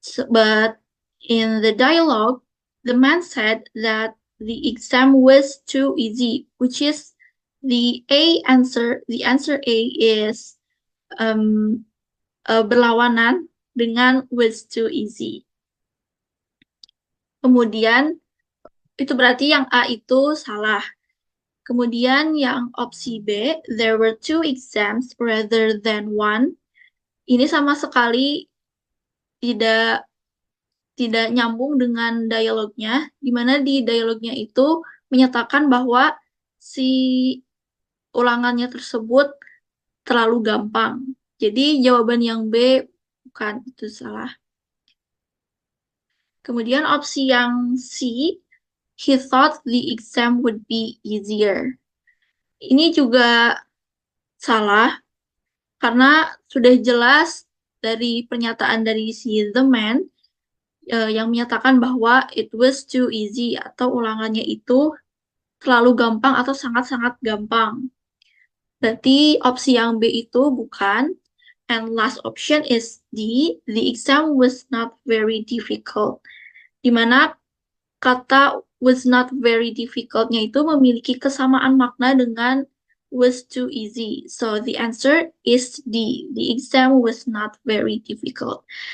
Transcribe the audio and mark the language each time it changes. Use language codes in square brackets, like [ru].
[en] But in the dialogue, the man said that the exam was too easy, which is the A answer. The answer A is [id] berlawanan dengan [en] was too easy. [id] Kemudian itu berarti yang A itu salah. Kemudian yang opsi B, [en] there were 2 exams rather than 1. [id] Ini sama sekali tidak nyambung dengan dialognya, di mana di dialognya itu menyatakan bahwa si ulangannya tersebut terlalu gampang. Jadi jawaban yang B bukan, itu salah. Kemudian opsi yang C, [en] he thought the exam would be easier. [id] Ini juga salah, karena sudah jelas dari pernyataan dari si [en] the man [id] yang menyatakan bahwa [en] it was too easy [id] atau ulangannya itu terlalu gampang atau sangat-sangat gampang. Berarti opsi yang B itu bukan. [en] And last option is D, the exam was not very difficult. [id] Di mana kata [en] was not very difficult- [id] nya itu memiliki kesamaan makna dengan [en] was too easy. So the answer is D, the exam was not very difficult.